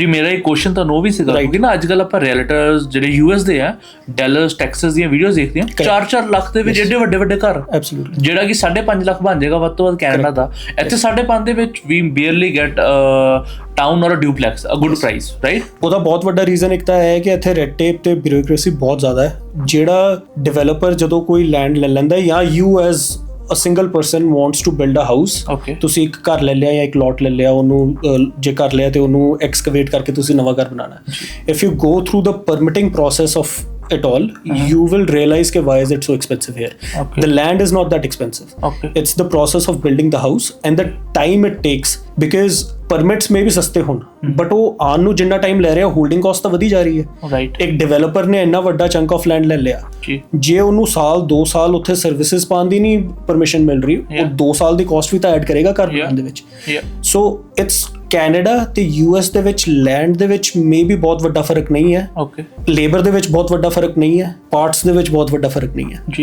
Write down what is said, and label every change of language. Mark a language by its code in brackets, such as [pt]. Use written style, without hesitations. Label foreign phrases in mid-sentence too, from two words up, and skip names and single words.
[pa] ਜੀ, ਮੇਰਾ ਇੱਕ ਕੁਐਸਚਨ ਤੁਹਾਨੂੰ ਉਹ ਵੀ ਸੀਗਾ, ਕਿਉਂਕਿ ਨਾ ਅੱਜ ਕੱਲ੍ਹ ਆਪਾਂ ਰੀਅਲਟਰਸ ਜਿਹੜੇ US ਦੇ ਆ, ਡੈਲਸ ਟੈਕਸਸ ਦੀਆਂ ਵੀਡੀਓਜ਼ ਦੇਖਦੇ ਆ, 4-4 ਲੱਖ ਦੇ ਵਿੱਚ ਏਡੇ ਵੱਡੇ ਵੱਡੇ ਘਰ, ਜਿਹੜਾ ਕਿ 5.5 ਲੱਖ ਬਣ ਜਾਏਗਾ ਵੱਧ ਤੋਂ ਵੱਧ ਕੈਨੇਡਾ ਦਾ। ਇੱਥੇ 5.5 ਦੇ ਵਿੱਚ ਵੀ [en] barely get town or duplex a good price, right? [pa] ਉਹਦਾ ਬਹੁਤ ਵੱਡਾ ਰੀਜ਼ਨ ਇੱਕ ਤਾਂ ਹੈ ਕਿ ਇੱਥੇ [en] red tape [pa] ਤੇ ਬਿਊਰੋਕ੍ਰੇਸੀ ਬਹੁਤ ਜ਼ਿਆਦਾ ਹੈ। ਜਿਹੜਾ ਡਿਵੈਲਪਰ ਜਦੋਂ ਕੋਈ ਲੈਂਡ ਲੈ ਲੈਂਦਾ, ਜਾਂ [en] you as a single person wants to build a house, [pa] ਤੁਸੀਂ ਇੱਕ ਘਰ ਲੈ ਲਿਆ ਜਾਂ ਇੱਕ ਲੋਟ ਲੈ ਲਿਆ, ਉਹਨੂੰ ਜੇ ਘਰ ਲਿਆ ਤੇ ਉਹਨੂੰ ਐਕਸਕੇਵੇਟ ਕਰਕੇ ਤੁਸੀਂ ਨਵਾਂ ਘਰ ਬਣਾਉਣਾ। [en] if you go through the permitting process of it all, you will realize why is it so expensive here. The land is not that expensive. It's the process of building the house and the time it takes, because permits may be [pa] ਸਸਤੇ ਹੋਣ, ਬਟ ਉਹ ਆਉਣ ਨੂੰ ਜਿੰਨਾ ਟਾਈਮ ਲੈ ਰਿਹਾ, [en] holding cost [pa] ਤਾਂ ਵਧੀ ਜਾ ਰਹੀ ਹੈ। ਇੱਕ ਡਿਵੈਲਪਰ ਨੇ ਇੰਨਾ ਵੱਡਾ [en] chunk of land [pa] ਲੈ ਲਿਆ, ਜੇ ਉਹਨੂੰ 2 ਸਾਲ ਉੱਥੇ ਸਰਵਿਸਿਜ਼ ਪਾਉਣ ਦੀ ਨਹੀਂ ਪਰਮਿਸ਼ਨ ਮਿਲ ਰਹੀ, ਉਹ 2 ਸਾਲ ਦੀ ਕਾਸਟ ਵੀ ਤਾਂ ਐਡ ਕਰੇਗਾ ਘਰ ਬਣਾਉਣ ਦੇ ਵਿੱਚ। [en] so it's [pa] ਕੈਨੇਡਾ ਤੇ US ਦੇ ਵਿੱਚ ਲੈਂਡ ਦੇ ਵਿੱਚ ਮੇ ਵੀ ਬਹੁਤ ਵੱਡਾ ਫਰਕ ਨਹੀਂ ਹੈ, ਲੇਬਰ ਦੇ ਵਿੱਚ ਬਹੁਤ ਵੱਡਾ ਫਰਕ ਨਹੀਂ ਹੈ, ਪਾਰਟਸ ਦੇ ਵਿੱਚ ਬਹੁਤ ਵੱਡਾ ਫਰਕ ਨਹੀਂ ਹੈ।